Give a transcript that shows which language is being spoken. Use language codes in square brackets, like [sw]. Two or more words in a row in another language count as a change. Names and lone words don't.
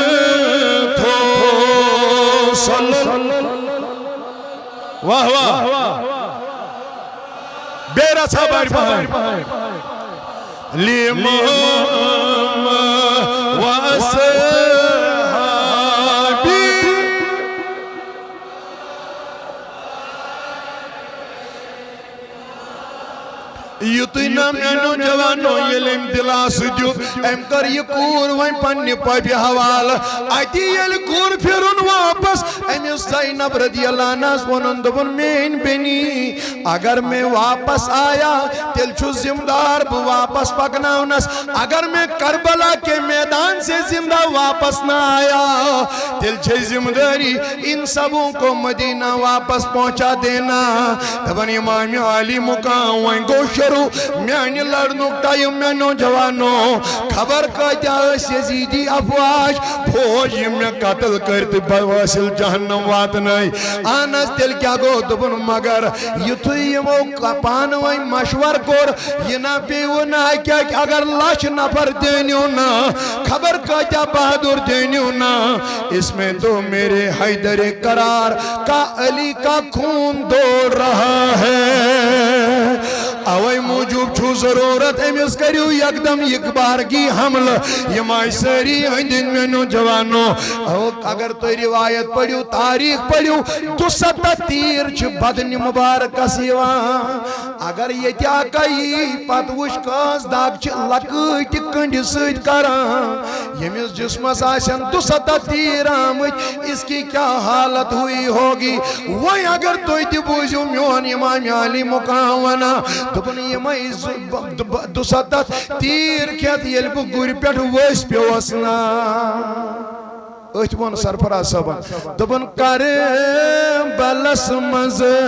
[ks] تھوٚو واہ واہ بیٚیہِ رژھا بڑِ پہن لِمام وَأَصْحَابِي یُتُے نا میانو جوانو ییٚلہِ أمۍ دِلاسہٕ دیُت أمۍ کٔر یہِ کوٗر وۄنۍ پننہِ پۄپہِ حوالہٕ اتی ییٚلہِ کوٚر پھِرُن واپس أمِس زینب رضی اللہ عنہَس ووٚنُن دوٚپُن میٛٲنۍ بیٚنی [ur] اگر میں واپس آیا [ks] تیٚلہِ چھُس ذمہٕ دار بہٕ واپس پکناونس [ur] اگر میں کربلا کے میدان سے زندہ واپس نہ [ks] آیا تیٚلہِ چھے ذمہ داری [ur] ان سبوں کو مدینہ واپس پہنچا دینا [ks] دپن امام علی مقام وۄنۍ گوٚو شروع میانہِ لڑنُک ٹایم مےٚ نوجوانو خبر کۭتیاہ ٲسۍ یزیٖدی افواج فوج یِم مےٚ قتل کٔرۍ تہٕ بہٕ وٲسِل جہنم واتنٲے اہن حظ تیٚلہِ کیٛاہ گوٚو دوٚپُن مگر یُتھُے یِمو پانہٕ ؤنۍ مشور کوٚر یہِ نا پیٚیوٕ نہٕ اکہِ اگر 1,00,000 نفر دیٖنِو نا خبر کۭتیاہ بہادُر دیٖنِو نا [ur] اس میں تو میرے حیدر قرار کا علی کا خون دوڑ رہا ہے [ks] اوے موجوب چھو ضرورت أمِس کٔرِو یکدم یکبارگی حملہٕ یِم آے سٲری أنٛدۍ أنٛدۍ مےٚ نوجوانو اگر تُہۍ روایت پٔرِو تاریٖخ پٔرِو 270 تیٖر چھِ بدنہِ مُبارکس یِوان اگر ییٚتہِ اکا یی پتہٕ وٕچھ کٲنٛس دگ چھِ لۄکٕٹہِ کٔنٛڈِ سۭتۍ کران ییٚمِس جسمس آسن 270 تیٖر آمٕتۍ [ur] اس کی کیا حالت ہوئی ہوگی [ks] وۄنۍ اگر تُہۍ تہِ بوٗزِو میون امام علی مقام ونان دوٚپُن یِمے 270 تیٖر کھٮ۪تھ ییٚلہِ بہٕ گُرِ پٮ۪ٹھ ؤسۍ پیوٚوس نا أتھۍ ووٚن سرفراز صٲبن دوٚپُن کربلس منٛز